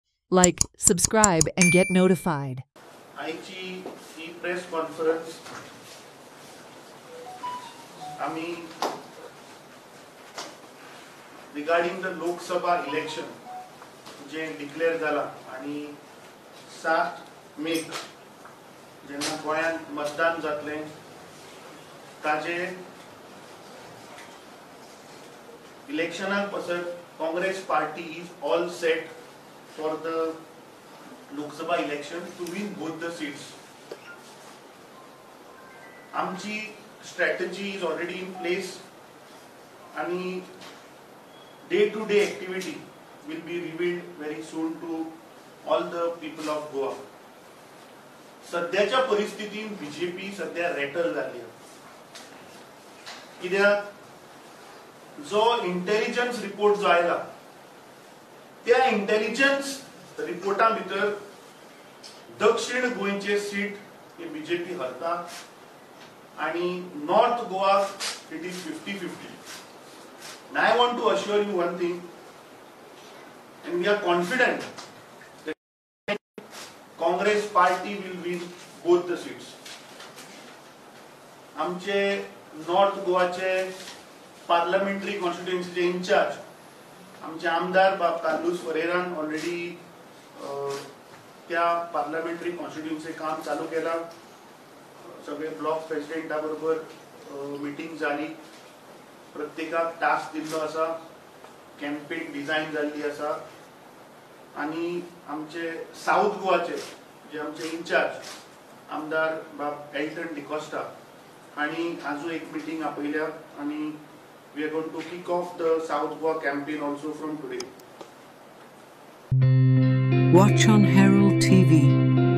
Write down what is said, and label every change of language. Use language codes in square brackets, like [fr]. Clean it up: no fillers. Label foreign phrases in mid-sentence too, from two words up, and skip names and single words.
[en] Like, subscribe, and get notified. [kok] आईची ही [en] press conference [kok] आम्ही [en] regarding the Lok Sabha election [kok] जे डिक्लेअर झाला आणि 7 मे जेन्ना गोंयांत मतदान जातलें ताजे इलेक्शनाक पासत [en] Congress party is all set for the Lok Sabha election to win both the seats. आमची strategy is already in place आणि day to day activity will be revealed very soon to all the people of Goa. [kok] सध्याच्या परिस्थितीत बीजेपी सध्या रेटल जाली कित्याक जो [en] intelligence report [kok] जो आयला त्या [en] intelligence report [kok] भितर दक्षिण गोंयचे सीट हे बीजेपी हरता आणि नॉर्थ गोवा [en] it is 50-50. And I want to assure you one thing, and we are confident that Congress party will win both the seats. [kok] आमचे नॉर्थ गोवाचे पार्लमेंटरी कॉन्स्टिट्युएन्सीचे इंचार्ज आमचे आमदार बाब कार्लोस फरेरान ऑलरेडी त्या [en] parliamentary constituency [kok] काम चालू केला. सगळे ब्लॉक प्रेसिडेंटा बरोबर मिटिंग झाली. प्रत्येकाक टास्क दिल्लो आसा. कॅम्पेन डिझायन जाल्ली आसा आणि आमचे साऊथ गोवाचे जे आमचे इंचार्ज आमदार बाब एल्टन डिकोस्टा हांणी आजू एक मिटिंग आपयल्या आणि [en] we are going to kick off the South Goa campaign also from today. Watch on Herald TV.